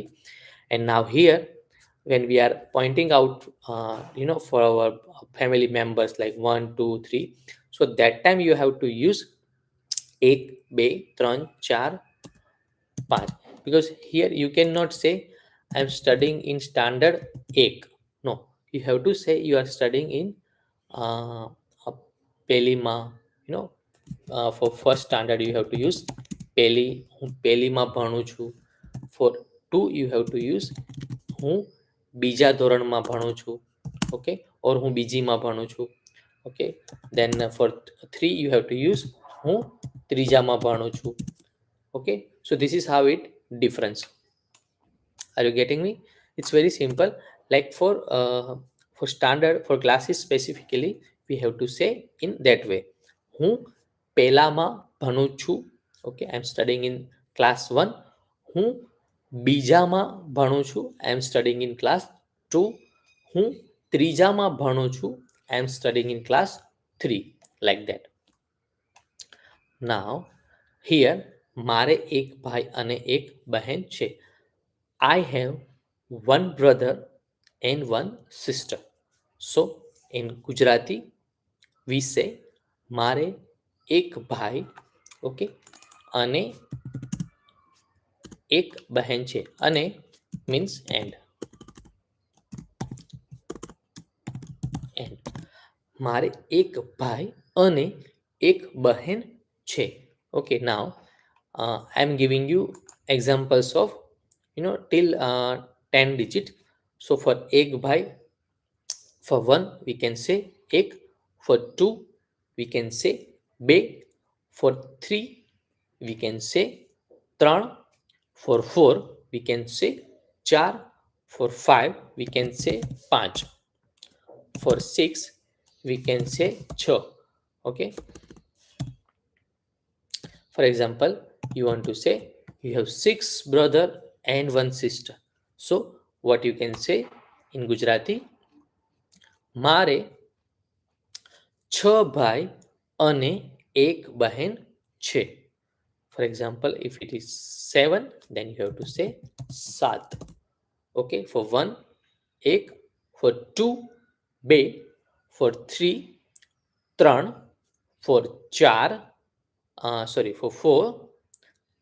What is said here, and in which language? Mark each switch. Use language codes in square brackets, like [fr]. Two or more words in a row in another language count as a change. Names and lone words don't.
[en] And now here when we are pointing out for our family members like 1 2 3, so that time you have to use [gu] એક બે ત્રણ ચાર પાંચ, [en] because here you cannot say I am studying in standard 1. No, you have to say you are studying in પેલીમાં, for first standard you have to use પેલી, [gu] હું પેલીમાં ભણું છું. [en] For 2 you have to use [gu] હું બીજા ધોરણમાં ભણું છું. [en] Okay, or [gu] હું બીજીમાં ભણું છું. [en] Okay, then for 3 you have to use [gu] હું ત્રીજામાં ભણું છું. [en] Okay, so this is how it difference. Are you getting me? It's very simple. Like for standard, for classes specifically we have to say in that way. [gu] હું પહેલામાં ભણું છું. [en] Okay, I am studying in class 1. [gu] હું બીજામાં ભણું છું. [en] I am studying in class 2. [gu] હું ત્રીજામાં ભણું છું. [en] I am studying in class 3. Like that. Now here [gu] મારે એક ભાઈ અને એક બહેન છે. [en] I have one brother and one sister. So in Gujarati we say [gu] મારે એક ભાઈ, okay, અને એક બહેન છે. [en] અને means and. [gu] મારે એક ભાઈ અને એક બહેન છે. [en] Okay, now I am giving you examples of till 10 digit. So for [gu] એક ભાઈ, [en] for 1 we can say એક. For 2 we can say બે. For 3 we can say ત્રણ. For 4 we can say ચાર. For 5 we can say પાંચ. For 6 we can say છ. Okay, for example you want to say you have 6 brother and 1 sister, so what you can say in Gujarati [gu] મારે છ ભાઈ અને એક બહેન છે. [en] For example if it is 7 then you have to say સાત. Okay, for 1 એક. For 2 બે. For 3 ત્રણ. For 4 for 4 ચાર.